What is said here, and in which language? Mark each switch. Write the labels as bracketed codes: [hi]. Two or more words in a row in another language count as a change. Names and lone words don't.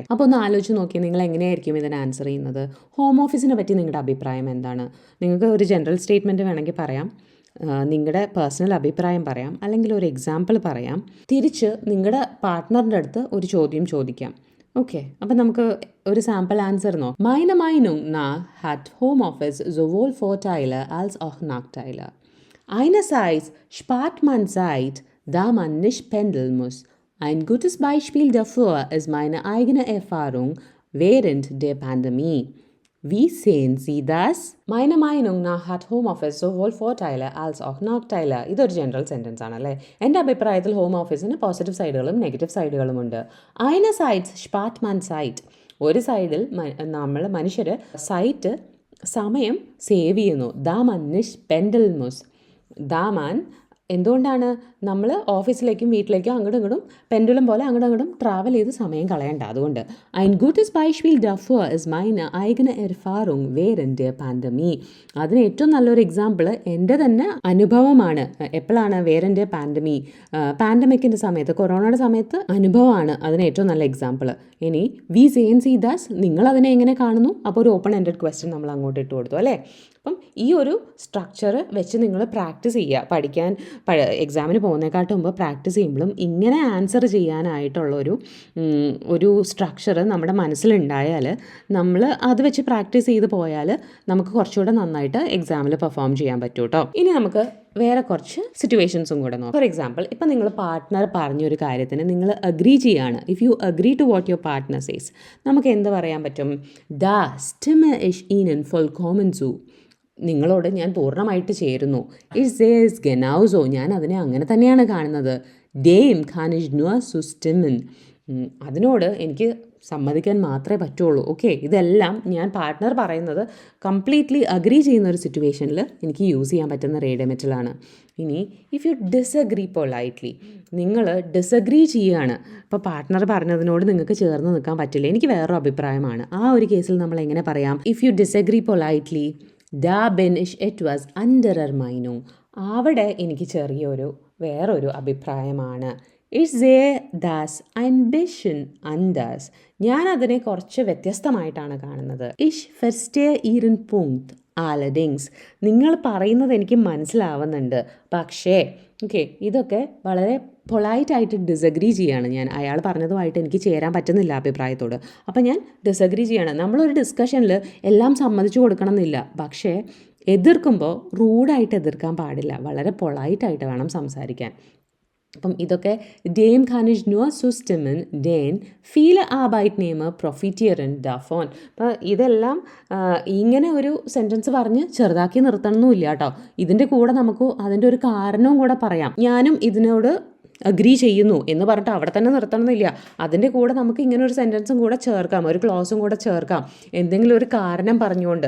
[ml] അപ്പോൾ ഒന്ന് ആലോചിച്ച് നോക്കി, നിങ്ങൾ എങ്ങനെയായിരിക്കും ഇതിന് ആൻസർ ചെയ്യുന്നത്? [en] home office [ml] പറ്റി നിങ്ങളുടെ അഭിപ്രായം എന്താണ്? നിങ്ങൾക്ക് ഒരു [en] general statement [ml] വേണമെങ്കിൽ പറയാം, നിങ്ങളുടെ പേഴ്സണൽ അഭിപ്രായം പറയാം, അല്ലെങ്കിൽ ഒരു എക്സാമ്പിൾ പറയാം. തിരിച്ച് നിങ്ങളുടെ പാർട്ട്ണറിൻ്റെ അടുത്ത് ഒരു ചോദ്യം ചോദിക്കാം. ഓക്കെ, അപ്പം നമുക്ക് ഒരു [en] sample answer [ml] നോ. [de] Meine Meinung nach hat Homeoffice sowohl Vorteile als auch Nachteile. Einerseits spart man Zeit, da man nicht pendeln muss. Ein gutes Beispiel dafür ist meine eigene Erfahrung während der Pandemie. Wie sehen Sie das? Meine Meinung nach hat Homeoffice sowohl Vorteile als auch Nachteile. [ml] ഇതൊരു ജനറൽ സെൻറ്റൻസ് ആണല്ലേ. എൻ്റെ അഭിപ്രായത്തിൽ [en] home office positive sides negative sides. [de] einerseits spart man Zeit. [ml] ഒരു സൈഡിൽ മനുഷ്യർ സമയം സേവ് ചെയ്യുന്നു. [de] ദാ man nicht pendeln muss. da man [ml] എന്തുകൊണ്ടാണ് നമ്മൾ ഓഫീസിലേക്കും വീട്ടിലേക്കും അങ്ങോട്ടും ഇങ്ങോട്ടും പെൻഡുലം പോലെ അങ്ങോട്ടും ഇങ്ങോട്ടും ട്രാവൽ ചെയ്ത് സമയം കളയണ്ട. അതുകൊണ്ട് [de] ein gutes Beispiel dafür ist meine eigene Erfahrung während der Pandemie. [ml] അതിന് ഏറ്റവും നല്ലൊരു എക്സാമ്പിൾ എൻ്റെ തന്നെ അനുഭവമാണ്. എപ്പോഴാണ് വേറെൻ്റെ പാൻഡമിക്കിൻ്റെ സമയത്ത്, കൊറോണയുടെ സമയത്ത് അനുഭവമാണ് അതിന് ഏറ്റവും നല്ല എക്സാമ്പിൾ. [de] ഇനി വി sehen Sie das? [ml] നിങ്ങളതിനെ എങ്ങനെ കാണുന്നു? അപ്പോൾ ഒരു [en] open ended question [ml] നമ്മൾ അങ്ങോട്ട് ഇട്ട് കൊടുത്തു അല്ലേ. അപ്പം ഈ ഒരു സ്ട്രക്ചർ വെച്ച് നിങ്ങൾ പ്രാക്ടീസ് ചെയ്യുക. പഠിക്കാൻ എക്സാമിന് പോകുന്നതിനെക്കാട്ടും മുമ്പ് പ്രാക്ടീസ് ചെയ്യുമ്പോഴും ഇങ്ങനെ ആൻസർ ചെയ്യാനായിട്ടുള്ളൊരു സ്ട്രക്ചർ നമ്മുടെ മനസ്സിലുണ്ടായാൽ നമ്മൾ അത് വെച്ച് പ്രാക്ടീസ് ചെയ്ത് പോയാൽ നമുക്ക് കുറച്ചുകൂടെ നന്നായിട്ട് എക്സാമിൽ പെർഫോം ചെയ്യാൻ പറ്റും കേട്ടോ. ഇനി നമുക്ക് വേറെ കുറച്ച് സിറ്റുവേഷൻസും കൂടെ നോക്കാം. [en] for example, [ml] ഇപ്പം നിങ്ങൾ പാർട്ട്ണർ പറഞ്ഞൊരു കാര്യത്തിന് നിങ്ങൾ അഗ്രി ചെയ്യാണ്. [en] if you agree to what your partner says, [ml] നമുക്ക് എന്ത് പറയാൻ പറ്റും? [de] Da stimme ich Ihnen vollkommen zu. [ml] നിങ്ങളോട് ഞാൻ പൂർണ്ണമായിട്ട് ചേരുന്നു. [de] ich seh's genauso. [ml] ഞാൻ അതിനെ അങ്ങനെ തന്നെയാണ് കാണുന്നത്. [de] Dem kann ich nur zustimmen. [ml] അതിനോട് എനിക്ക് സമ്മതിക്കാൻ മാത്രമേ പറ്റുള്ളൂ. ഓക്കെ, ഇതെല്ലാം ഞാൻ പാർട്ട്ണർ പറയുന്നത് [en] completely agree [ml] ചെയ്യുന്ന ഒരു സിറ്റുവേഷനിൽ എനിക്ക് യൂസ് ചെയ്യാൻ പറ്റുന്ന റേഡിയോമെറ്റലാണ്. ഇനി [en] if you disagree politely, [ml] നിങ്ങൾ ഡിസഗ്രി ചെയ്യുകയാണ്. ഇപ്പോൾ പാർട്ട്ണർ പറഞ്ഞതിനോട് നിങ്ങൾക്ക് ചേർന്ന് നിൽക്കാൻ പറ്റില്ല, എനിക്ക് വേറൊരു അഭിപ്രായമാണ്. ആ ഒരു കേസിൽ നമ്മൾ എങ്ങനെ പറയാം? [en] if you disagree politely, [de] da bin ich etwas anderer Meinung. [ml] അവിടെ എനിക്ക് വേറൊരു അഭിപ്രായമാണ്. [de] Ich sehe das ein bisschen anders. [ml] ഞാൻ അതിനെ കുറച്ച് വ്യത്യസ്തമായിട്ടാണ് കാണുന്നത്. [de] Ich verstehe Ihren Punkt. Allerdings, [ml] നിങ്ങൾ പറയുന്നത് എനിക്ക് മനസ്സിലാവുന്നുണ്ട്, പക്ഷേ ഓക്കെ, ഇതൊക്കെ വളരെ പൊളൈറ്റായിട്ട് ഡിസഗ്രി ചെയ്യാണ് ഞാൻ. അയാൾ പറഞ്ഞതുമായിട്ട് എനിക്ക് ചേരാൻ പറ്റുന്നില്ല അഭിപ്രായത്തോട്, അപ്പം ഞാൻ ഡിസഗ്രി ചെയ്യാണ്. നമ്മളൊരു ഡിസ്കഷനിൽ എല്ലാം സമ്മതിച്ചു കൊടുക്കണം എന്നില്ല, പക്ഷേ എതിർക്കുമ്പോൾ റൂഡായിട്ട് എതിർക്കാൻ പാടില്ല, വളരെ പൊളൈറ്റായിട്ട് വേണം സംസാരിക്കാൻ. അപ്പം ഇതൊക്കെ [de] dem kann ich nur zustimmen, denn viele Arbeitnehmer profitieren davon. [ml] അപ്പോൾ ഇതെല്ലാം ഇങ്ങനെ ഒരു സെൻറ്റൻസ് പറഞ്ഞ് ചെറുതാക്കി നിർത്തണമെന്നില്ല കേട്ടോ. ഇതിൻ്റെ കൂടെ നമുക്ക് അതിൻ്റെ ഒരു കാരണവും കൂടെ പറയാം. ഞാനും ഇതിനോട് അഗ്രി ചെയ്യുന്നു എന്ന് പറഞ്ഞിട്ട് അവിടെ തന്നെ നിർത്തണമെന്നില്ല. അതിൻ്റെ കൂടെ നമുക്ക് ഇങ്ങനെ ഒരു സെൻറ്റൻസും കൂടെ ചേർക്കാം, ഒരു ക്ലോസും കൂടെ ചേർക്കാം, എന്തെങ്കിലും ഒരു കാരണം പറഞ്ഞുകൊണ്ട്.